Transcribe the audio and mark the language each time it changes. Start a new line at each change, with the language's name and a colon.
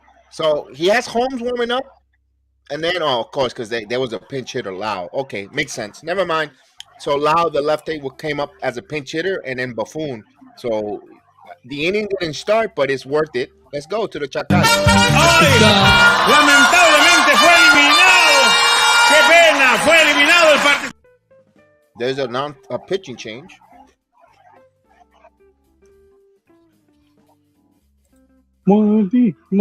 English: So he has Holmes warming up, and then of course, because there was a pinch hitter, Lau. Okay, makes sense. Never mind. So Lau, the lefty, came up as a pinch hitter, and then Buffoon. So the inning didn't start, but it's worth it. Let's go to the Chacal. ¡Ay!
Spanish: Lamentablemente fue eliminado. ¡Qué pena! Fue eliminado el partido.
English: There's a pitching change. Monty.